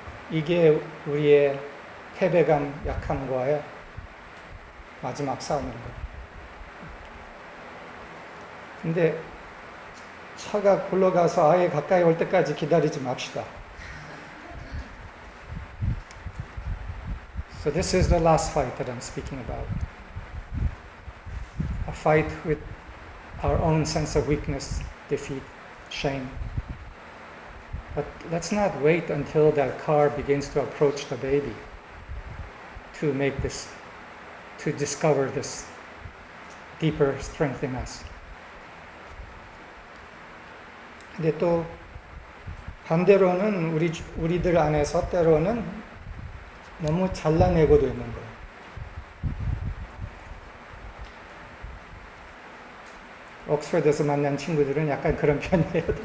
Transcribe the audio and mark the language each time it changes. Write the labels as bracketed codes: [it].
[ko] 이게 우리의 패배감, 약함과의 마지막 싸움인 거예요. 근데 차가 굴러가서 아예 가까이 올 때까지 기다리지 맙시다. [en] So this is the last fight that I'm speaking about. A fight with our own sense of weakness, defeat, shame. But let's not wait until that car begins to approach the baby to discover this deeper strength in us. [ko] 근데 또 반대로는 우리들 안에서 때로는 너무 잘라내고도 있는 거예요. 옥스퍼드에서 만난 친구들은 약간 그런 편이에요.